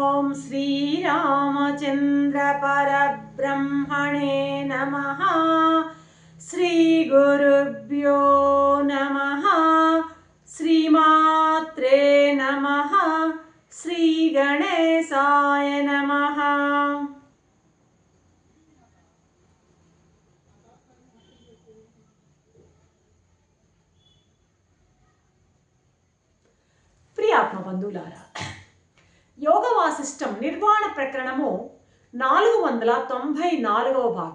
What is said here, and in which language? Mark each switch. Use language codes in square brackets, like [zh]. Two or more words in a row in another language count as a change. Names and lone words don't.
[sa] श्रीरामचंद्र परब्रह्मणे नमः। श्रीगुरुभ्यो नमः। श्रीमात्रे नमः। श्रीगणेशाय नमः। [te] ప్రియ ఆత్మబంధువులారా, యోగ వాసిష్టం నిర్వాణ ప్రకరణము 494వ భాగం.